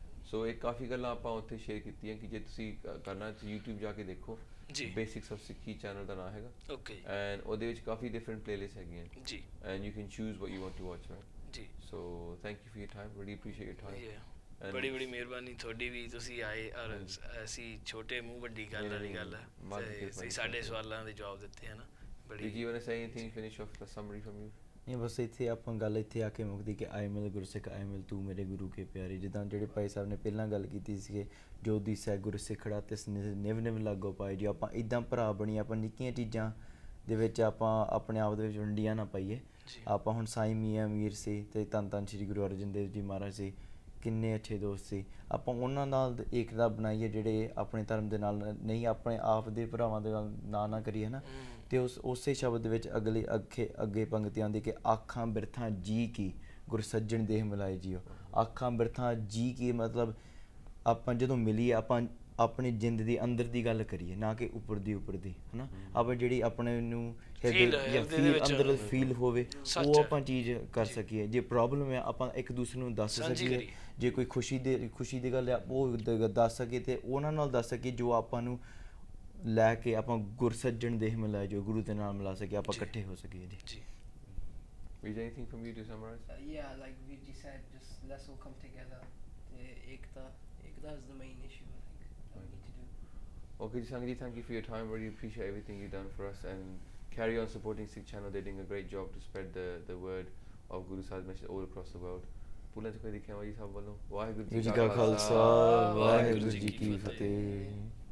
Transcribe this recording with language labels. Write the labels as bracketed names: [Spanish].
[Punjabi] ਸੋ ਇਹ ਕਾਫੀ ਗੱਲਾਂ ਆਪਾਂ ਉੱਥੇ ਸ਼ੇਅਰ ਕੀਤੀਆਂ ਕਿ ਜੇ ਤੁਸੀਂ ਕਰਨਾ ਤਾਂ YouTube ਜਾ ਕੇ ਦੇਖੋ, ਬੇਸਿਕਸ ਆਫ ਸਿੱਖੀ ਚੈਨਲ ਦਾ ਨਾਮ ਹੈਗਾ, ਐਂਡ ਉਹਦੇ ਵਿੱਚ ਕਾਫੀ ਡਿਫਰੈਂਟ ਪਲੇਲਿਸਟ ਹੈਗੀਆਂ, [English] and you can choose what you want to watch, [Punjabi] right? [English] So thank you for your time, really appreciate your time. [Punjabi] ਬੜੀ ਬੜੀ ਮਿਹਰਬਾਨੀ ਤੁਹਾਡੀ ਵੀ, ਤੁਸੀਂ ਆਏ ਔਰ ਅਸੀਂ ਛੋਟੇ ਮੂੰਹ ਵੱਡੀ ਗੱਲ ਵਾਲੀ ਗੱਲ ਹੈ, ਤੁਸੀਂ ਸਾਡੇ ਸਵਾਲਾਂ ਦੇ ਜਵਾਬ ਦਿੱਤੇ ਹੈ ਨਾ। ਬੜੀ [English] Did you want to say anything, finish off the summary from you? [Punjabi] ਨਹੀਂ ਬਸ ਇੱਥੇ ਆਪਾਂ ਗੱਲ ਇੱਥੇ ਆ ਕੇ ਮੁੱਕਦੀ ਕਿ ਆਏ ਮਿਲ ਗੁਰਸਿੱਖ ਆਏ ਮਿਲ ਤੂੰ ਮੇਰੇ ਗੁਰੂ ਕੇ ਪਿਆਰੇ। ਜਿੱਦਾਂ ਜਿਹੜੇ ਭਾਈ ਸਾਹਿਬ ਨੇ ਪਹਿਲਾਂ ਗੱਲ ਕੀਤੀ ਸੀਗੇ, ਜੋ ਦਿਸੈ ਗੁਰ ਸਿੱਖੜਾ ਤਿਸ ਨਿਵ ਨਿਵ ਲਾਗੋ ਪਾਏ, ਜੀ ਆਪਾਂ ਇੱਦਾਂ ਭਰਾ ਬਣੀਏ, ਆਪਾਂ ਨਿੱਕੀਆਂ ਚੀਜ਼ਾਂ ਦੇ ਵਿੱਚ ਆਪਾਂ ਆਪਣੇ ਆਪ ਦੇ ਵਿੱਚ ਵੰਡੀਆਂ ਨਾ ਪਾਈਏ। ਆਪਾਂ ਹੁਣ ਸਾਈਂ ਮੀਆਂ ਮੀਰ ਸੀ ਅਤੇ ਧੰਨ ਧੰਨ ਸ਼੍ਰੀ ਗੁਰੂ ਅਰਜਨ ਦੇਵ ਜੀ ਮਹਾਰਾਜ ਸੀ, ਕਿੰਨੇ ਅੱਛੇ ਦੋਸਤ ਸੀ, ਆਪਾਂ ਉਹਨਾਂ ਨਾਲ ਏਕਤਾ ਬਣਾਈਏ ਜਿਹੜੇ ਆਪਣੇ ਧਰਮ ਦੇ ਨਾਲ ਨਹੀਂ, ਆਪਣੇ ਆਪ ਦੇ ਭਰਾਵਾਂ ਦੇ ਨਾਲ ਨਾ ਕਰੀਏ ਨਾ। ਅਤੇ ਉਸੇ ਸ਼ਬਦ ਦੇ ਵਿੱਚ ਅੱਗੇ ਪੰਗਤੀ ਆਉਂਦੀ ਕਿ ਆਖਾਂ ਬਿਰਥਾਂ ਜੀ ਕੀ ਗੁਰ ਸੱਜਣ ਦੇਹ ਮਿਲਾਏ ਜੀਓ। ਆਖਾਂ ਬਿਰਥਾਂ ਜੀ ਕੀ ਮਤਲਬ ਆਪਾਂ ਜਦੋਂ ਮਿਲੀਏ, ਆਪਾਂ ਆਪਣੀ ਜ਼ਿੰਦ ਦੀ ਅੰਦਰ ਦੀ ਗੱਲ ਕਰੀਏ, ਨਾ ਕਿ ਉੱਪਰ ਦੀ ਹੈ ਨਾ। ਆਪਾਂ ਜਿਹੜੀ ਆਪਣੇ ਨੂੰ ਅੰਦਰ ਫੀਲ ਹੋਵੇ ਉਹ ਆਪਾਂ ਚੀਜ਼ ਕਰ ਸਕੀਏ। ਜੇ ਪ੍ਰੋਬਲਮ ਹੈ ਆਪਾਂ ਇੱਕ ਦੂਸਰੇ ਨੂੰ ਦੱਸ ਸਕੀਏ, ਜੇ ਕੋਈ ਖੁਸ਼ੀ ਦੀ ਗੱਲ ਹੈ ਉਹ ਦੱਸ ਸਕੀਏ ਅਤੇ ਉਹਨਾਂ ਨਾਲ ਦੱਸ ਸਕੀਏ ਜੋ ਆਪਾਂ ਨੂੰ ਲੈ ਕੇ ਆਪਾਂ ਗੁਰ ਸੱਜਣ ਦੇਹ ਮਿਲਾਏ, ਜੋ ਗੁਰੂ ਦੇ ਨਾਲ ਮਿਲਾ ਸਕੀਏ, ਆਪਾਂ ਇਕੱਠੇ ਹੋ ਸਕੀਏ ਜੀ। [English] Is there anything from you to summarize? Yeah, like Virji said, just let's all come together. Ekta is the main issue I think that we need to do. Okay, Sangji, thank you for your time. Really appreciate everything you've done for us, and carry on supporting Sikh channel. They're doing a great job to spread the word of Guru Sahib's message all across the world. [Punjabi] ਪੁੱਲਾਂ 'ਚ ਕੋਈ ਦੇਖਿਆ ਵਾ ਜੀ ਸਭ ਵੱਲੋਂ। ਵਾਹਿਗੁਰੂ ਜੀ ਕਾ ਖਾਲਸਾ, ਵਾਹਿਗੁਰੂ ਜੀ ਕੀ ਫਤਿਹ।